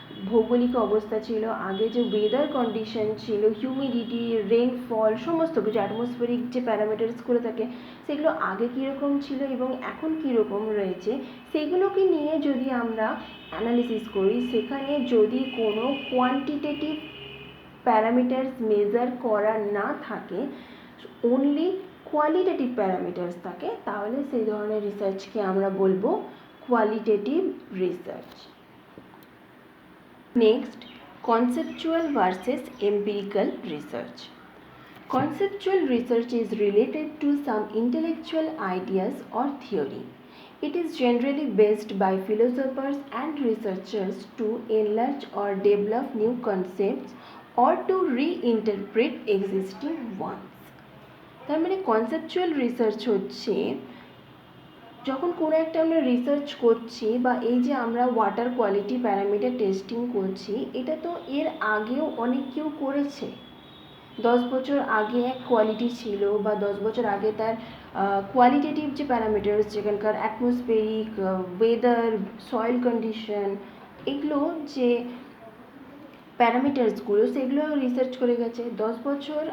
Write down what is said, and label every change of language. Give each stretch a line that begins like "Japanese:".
Bangla: ভৌগোলিক অবস্থা ছিল, আগে যে ওয়েদার কন্ডিশন ছিল, হিউমিডিটি, রেইনফল, সমস্ত কিছু অ্যাটমসফেরিক যে প্যারামিটার্সগুলো থাকে সেগুলো আগে কীরকম ছিল এবং এখন কীরকম রয়েছে, সেগুলোকে নিয়ে যদি আমরা অ্যানালিসিস করি, সেখানে যদি কোনো কোয়ান্টিটেটিভ প্যারামিটার্স মেজার করা না থাকে, অনলি কোয়ালিটেটিভ প্যারামিটার্স থাকে, তাহলে সেই ধরনের রিসার্চকে আমরা বলবো qualitative research.
English: Next, conceptual versus empirical research. Conceptual research is related to some intellectual ideas or theory. It is generally based by philosophers and researchers to enlarge or develop new concepts or to reinterpret existing ones.
Bangla: তার মানে conceptual research হচ্ছে যখন কোনো একটা আমরা research করছি, বা এই যে আমরা ওয়াটার কোয়ালিটি প্যারামিটার টেস্টিং করছি, এটা তো এর আগেও অনেক কেউ করেছে। 10 বছর আগে এক কোয়ালিটি ছিল, বা 10 বছর আগে তার কোয়ালিটেটিভ যে প্যারামিটার্স, যেখানকার অ্যাটমসফেরিক, ওয়েদার, সয়েল কন্ডিশন, এগুলো যে প্যারামিটার্সগুলো সেগুলো রিসার্চ করে গেছে 10 বছর।